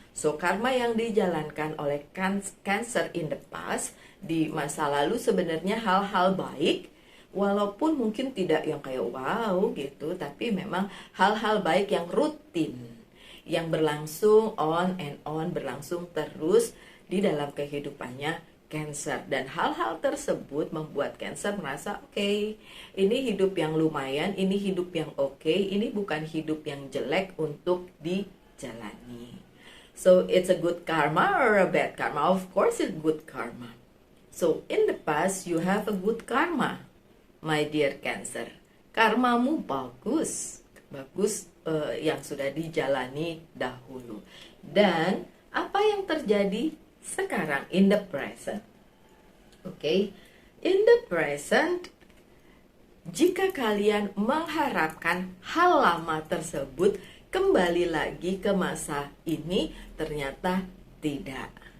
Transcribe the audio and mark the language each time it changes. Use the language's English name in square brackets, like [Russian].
[Indonesian] So karma yang dijalankan oleh Cancer [English] in the past, [Indonesian] di masa lalu, sebenarnya hal-hal baik, walaupun mungkin tidak yang kayak wow gitu, tapi memang hal-hal baik yang rutin, yang berlangsung [English] on and on, [Indonesian] berlangsung terus di dalam kehidupannya Cancer. Dan hal-hal tersebut membuat Cancer merasa oke, ini hidup yang lumayan, ini hidup yang oke, ini bukan hidup yang jelek untuk dijalani. [English] So it's a good karma or a bad karma? Of course it's good karma. So in the past you have a good karma, my dear Cancer. [Indonesian] Karmamu bagus, bagus yang sudah dijalani dahulu. Dan apa yang terjadi sekarang [English] in the present? [Indonesian] Oke, [English] in the present, [Indonesian] jika kalian mengharapkan hal lama tersebut kembali lagi ke masa ini, ternyata tidak.